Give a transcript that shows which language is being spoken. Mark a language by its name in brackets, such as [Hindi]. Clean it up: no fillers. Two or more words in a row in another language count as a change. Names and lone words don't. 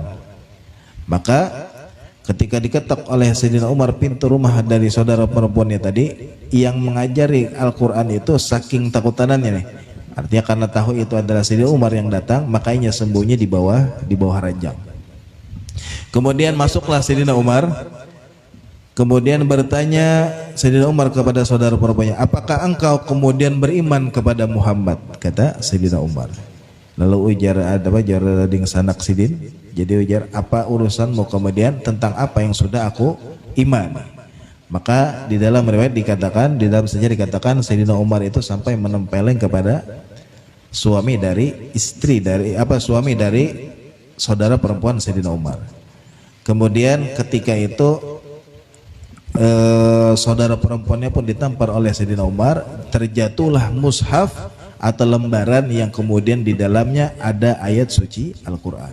[Indonesian] Maka ketika diketok oleh Sayyidina Umar pintu rumah dari saudara perempuannya tadi, yang mengajari Al-Quran itu saking takutanannya nih, artinya karena tahu itu adalah Sayyidina Umar yang datang, makanya sembunyi di bawah ranjang. Kemudian masuklah Sayyidina Umar, kemudian bertanya Sayyidina Umar kepada saudara perempuannya, apakah engkau kemudian beriman kepada Muhammad? Kata Sayyidina Umar. [Banjar] Lalu ujar ding sanak sidin, [Indonesian] jadi ujar, apa urusanmu kemudian tentang apa yang sudah aku iman? Maka di dalam riwayat dikatakan, di dalam sejarah dikatakan Sayyidina Umar itu sampai menempeleng kepada suami dari saudara perempuan Sayyidina Umar. Kemudian ketika itu saudara perempuannya pun ditampar oleh Sayyidina Umar, terjatuhlah mushaf atau lembaran yang kemudian di dalamnya ada ayat suci Al-Quran.